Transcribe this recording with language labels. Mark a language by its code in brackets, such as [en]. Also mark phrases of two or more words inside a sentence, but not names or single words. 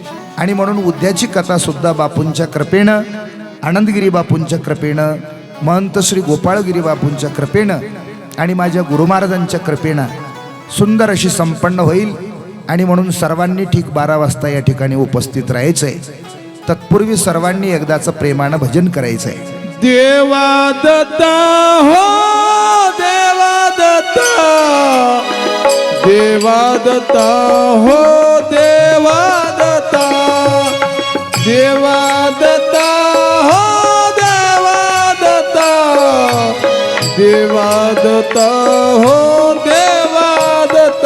[mr] आणि म्हणून उद्याची कथा सुद्धा बापूंच्या कृपेनं, आनंदगिरी बापूंच्या कृपेनं, महंत श्री गोपाळगिरी बापूंच्या कृपेनं आणि माझ्या गुरु महाराजांच्या कृपेनं सुंदर अशी संपन्न होईल. आणि म्हणून सर्वांनी ठीक 12 वाजता या ठिकाणी उपस्थित राहायचंय. तत्पूर्वी सर्वांनी एकदाचं प्रेमानं भजन करायचंय. देवा दत्ता हो देवा दत्ता, देवा दत्ता हो देवा दत्ता, देवा दत्ता हो देवा दत्ता, देवा दत्ता हो देवा दत्ता,